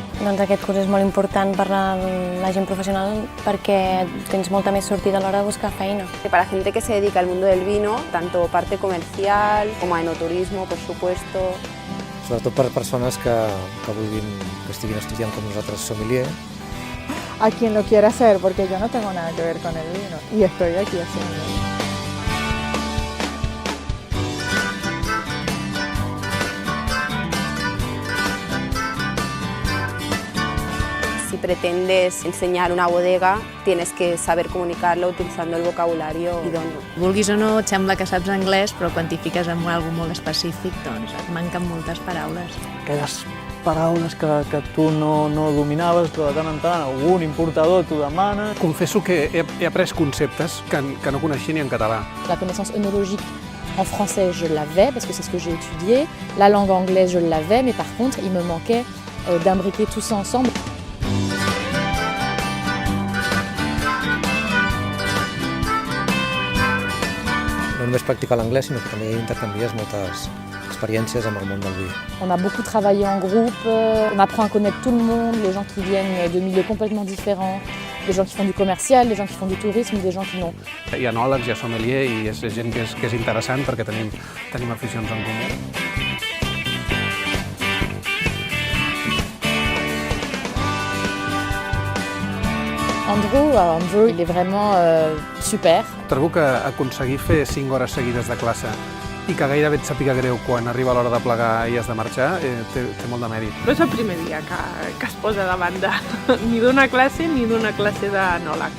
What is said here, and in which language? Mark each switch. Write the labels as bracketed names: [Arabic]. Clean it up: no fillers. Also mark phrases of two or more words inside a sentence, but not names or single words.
[Catalan] Doncs aquest curs és molt important per la gent professional perquè tens molta més sortida a l'hora de buscar feina. [Spanish] Para gente que se dedica al mundo del vino, tanto parte comercial como enoturismo, por supuesto. [Catalan] Sobretot per persones que estiguin estudiant com nosaltres sommelier. [Spanish] A quien lo quiera hacer, porque yo no tengo nada que ver con el vino y estoy aquí haciendo. Si pretendes enseñar una bodega, tienes que saber comunicarlo utilizando el vocabulario idóneo. [Catalan] Vulguis o no, et sembla que saps anglès, però quan t'hi fiques en alguna molt específic, doncs et manquen moltes paraules. Aquelles paraules que tu no dominaves, però de tant en tant algun importador t'ho demana. Confesso que he après conceptes que no coneixia ni en català. [French] La connaissance œnologique en français, je l'avais parce que c'est ce que j'ai étudié. La langue anglaise, je l'avais, mais par contre, il me manquait d'imbriquer tout ça ensemble. [Catalan] No només practicar l'anglès, sinó que també intercanvies moltes expériences amb el món del vi. [French] On a beaucoup travaillé en groupe, on apprend à connaître tout le monde, les gens qui viennent de milieux complètement différents, des gens qui font du commercial, des gens qui font du tourisme, des gens qui n'ont... [Catalan] Hi ha enòlegs, hi ha sommelier i és gent que és interessant perquè tenim aficions en comú. [French] Andrew, il est vraiment super. [Catalan] Trobo que aconseguir fer 5 hores seguides de classe i que gairebé et sàpiga greu quan arriba l'hora de plegar i has de marxar, té molt de mèrit. No és el primer dia que es posa davant ni d'una classe ni d'una classe d'enòlegs.